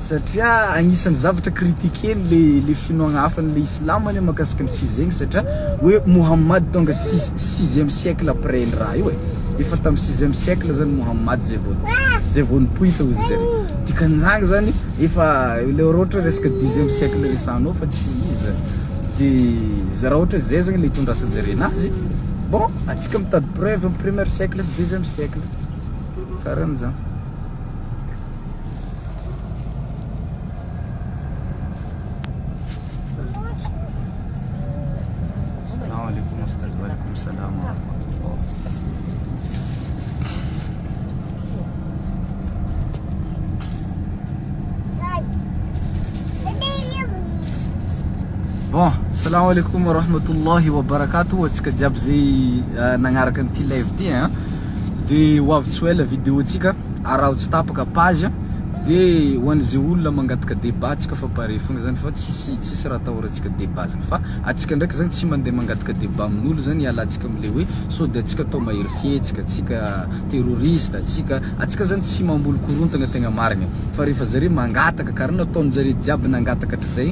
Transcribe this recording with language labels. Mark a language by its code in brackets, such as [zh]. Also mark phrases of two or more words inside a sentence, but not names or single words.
[mg] satria agnisan'ny zavatra kritikeny le finoagna hafan'le islam any makasika ny sujet satria hoe Muhammad tonga [fr] 6e siècle après [mg] ny raha io efa tamin'ny [fr] 6e siècle [mg] zany Muhammad zay vao nipoitra ozy zare dikan'izany zany efa le ohatra resaka [fr] 10e siècle [mg] resanao fa tsy izy zany de raha ohatra zay zany le itondrasany zare anazy bon atsika mitady preuve amin'ny [fr] 1er siècle [mg] sy [fr] 2e siècle [mg] karan'izany. [ar] السلام عليكم أستاذ، وعليكم السلام ورحمة الله. Bon, السلام عليكم ورحمة الله وبركاته. [mg] Atsika jiaby zay nagnaraka an'ity live ty de hoavy ela vidéo tsika araho tsy tapaka page de hoan'izay olona mangataka débat tsika fa pare fogna zany fa tsisy raha atahorantsika débat zany fa atsika ndraiky zany tsy mandeha mangataka débat amin'olo zany ialantsika am'le hoe so de atsika atao mahery fietsika atsika terroriste atsika zany tsy mamboly korontagna tegna marigna fa rehefa zare mangataka karaha nataon'jare jiaby nangataka hatrizay